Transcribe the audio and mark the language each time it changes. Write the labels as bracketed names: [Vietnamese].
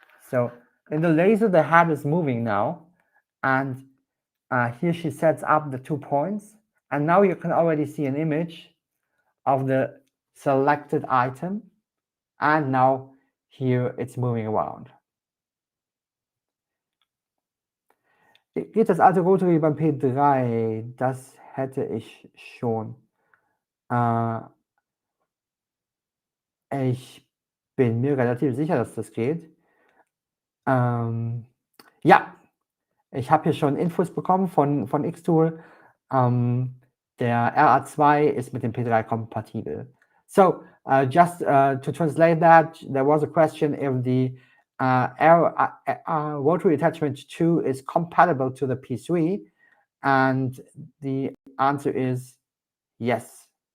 [English] So in the laser, the head is moving now, and here she sets up the 2 points, and now you can already see an image of the selected item, and now here it's moving around. [German] Geht das alte Rotary beim P3? Das hätte ich schon. Ich bin mir relativ sicher, dass das geht. Ja, ich habe hier schon Infos bekommen von xTool. Der RA2 ist mit dem P3 kompatibel. [English] So, just to translate that, there was a question if the rotary attachment 2 is compatible to the P3, and the answer is yes.